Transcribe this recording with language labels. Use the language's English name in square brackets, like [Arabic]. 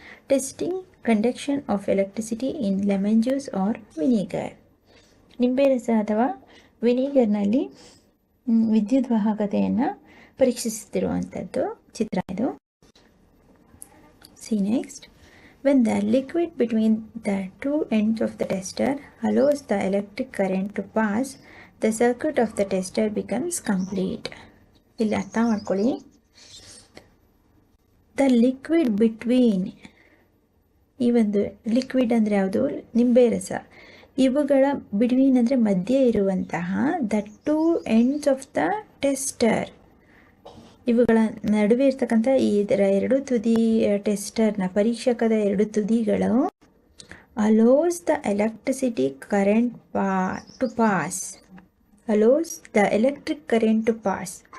[English] Testing conduction of electricity in lemon juice or vinegar. [Kannada] ನಿಂಬೆ ರಸ ಅಥವಾ ವಿನಿಗರ್ನಲ್ಲಿ ವಿದ್ಯುತ್ ವಾಹಕತೆಯನ್ನು ಪರೀಕ್ಷಿಸುತ್ತಿರುವಂಥದ್ದು ಚಿತ್ರ ಇದು. [English] See next. When the liquid between the two ends of the tester allows the electric current to pass, the circuit of the tester becomes complete. [Kannada] ಇಲ್ಲಿ ಅರ್ಥ ಮಾಡ್ಕೊಳ್ಳಿ. [English] the liquid between, [Kannada] ಈ ಒಂದು ಲಿಕ್ವಿಡ್ ಅಂದರೆ ಯಾವುದು? ನಿಂಬೆ ರಸ. ಇವುಗಳ [English] between [Kannada] ಅಂದರೆ ಮಧ್ಯೆ ಇರುವಂತಹ [English] the two ends of the tester, [Kannada] ಇವುಗಳ ನಡುವೆ ಇರ್ತಕ್ಕಂಥ ಇದರ ಎರಡು ತುದಿ, ಟೆಸ್ಟರ್ನ ಪರೀಕ್ಷಕದ ಎರಡು ತುದಿಗಳು [English] Allows the electricity current to pass, allows the electric current to pass.